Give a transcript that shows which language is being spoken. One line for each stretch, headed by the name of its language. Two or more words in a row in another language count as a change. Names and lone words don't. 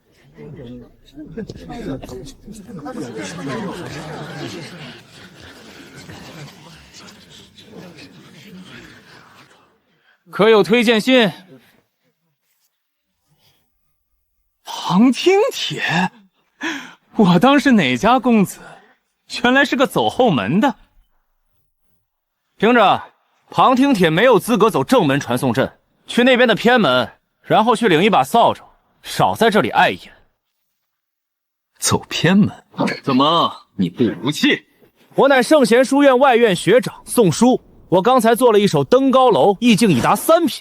Chinese: 可有推薦信？旁听帖，我当是哪家公子，原来是個走後門的。聽着，旁聽帖沒有資格走正門傳送陣，去那邊的偏門，然後去領一把掃帚，少在這裡礙眼。走偏門？怎麼你不服氣？我乃聖賢書院外院學長宋書，我剛才做了一首登高樓，意境已達3品。